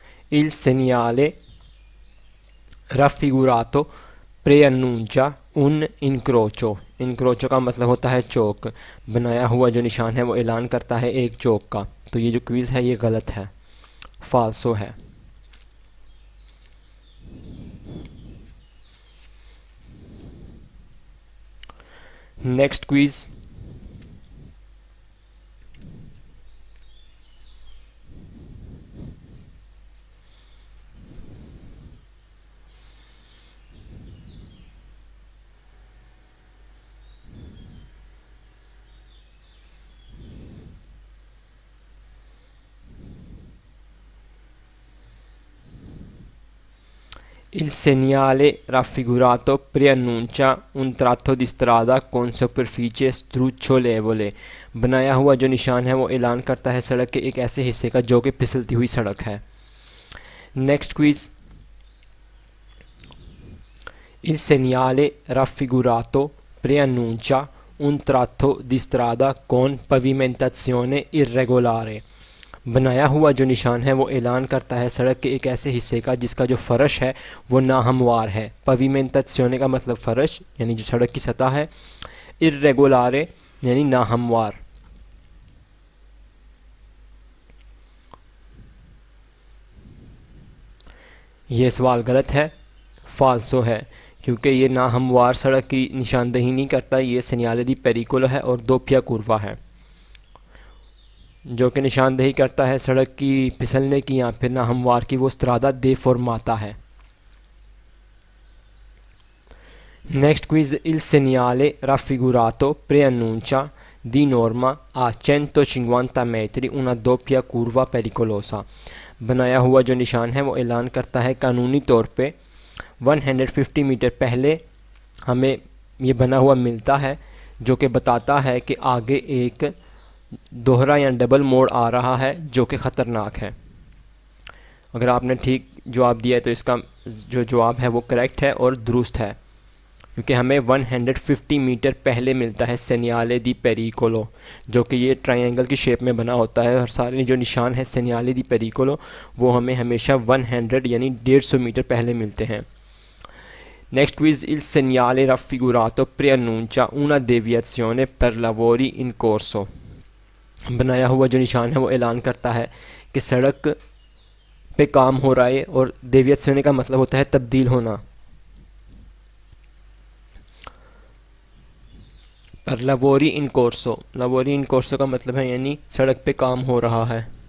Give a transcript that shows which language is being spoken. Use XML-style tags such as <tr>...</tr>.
<it>Il segnale raffigurato preannuncia un incrocio।</it> <hi>इंक्रोचो का मतलब होता है चौक। बनाया हुआ जो निशान है वो ऐलान करता है एक चौक का। तो ये जो क्विज़ है ये गलत है, फाल्सो है।</hi> <en>next quiz,</en> <it>Il segnale raffigurato preannuncia un tratto di strada con superficie strucciolevole।</it> <hi>बनाया हुआ जो निशान है वो ऐलान करता है सड़क के एक ऐसे हिस्से का जो कि फिसलती हुई सड़क है।</hi> <en>next quiz,</en> <it>Il segnale raffigurato preannuncia un tratto di strada con pavimentazione irregolare।</it> <hi>बनाया हुआ जो निशान है वो ऐलान करता है सड़क के एक ऐसे हिस्से का जिसका जो फ़र्श है वो नाहमवार है। पविमेंटाzione का मतलब फ़र्श यानी जो सड़क की सतह है, irregolare यानी नाहमवार। ये सवाल गलत है, फाल्सो है, क्योंकि ये नाहमवार सड़क की निशानदही नहीं करता। ये सेनियाले दी पेरिकोलो है और दोपिया कुर्वा है जो कि निशानदही करता है सड़क की फिसलने की या फिर नाहमवार की, वो स्त्रादा दे फॉर्माता है।</hi> <en>next quiz,</en> <it>il segnale raffigurato preannuncia di norma a 150 metri una doppia curva pericolosa।</it> <hi>बनाया हुआ जो निशान है वो ऐलान करता है कानूनी तौर पे 150 मीटर पहले हमें ये बना हुआ मिलता है जो कि बताता है कि आगे एक दोहरा या डबल मोड़ आ रहा है जो कि ख़तरनाक है। अगर आपने ठीक जवाब दिया है तो इसका जो जवाब है वो करेक्ट है और दुरुस्त है, क्योंकि हमें 150 मीटर पहले मिलता है सेनियाले दी पेरिकोलो, जो कि ये ट्रायंगल की शेप में बना होता है, और सारे जो निशान है सेनियाले दी पेरिकोलो वो हमें हमेशा 100 यानी 150 मीटर पहले मिलते हैं।</hi> <en>Next quiz:</en> <it>il segnale raffigurato preannuncia una deviazione per lavori in corso।</it> <hi>बनाया हुआ जो निशान है वो ऐलान करता है कि सड़क पे काम हो रहा है, और देवियाzione का मतलब होता है तब्दील होना। पर</hi> <it>lavori in corso, lavori in corso</it> <hi>का मतलब है यानी सड़क पे काम हो रहा है।</hi>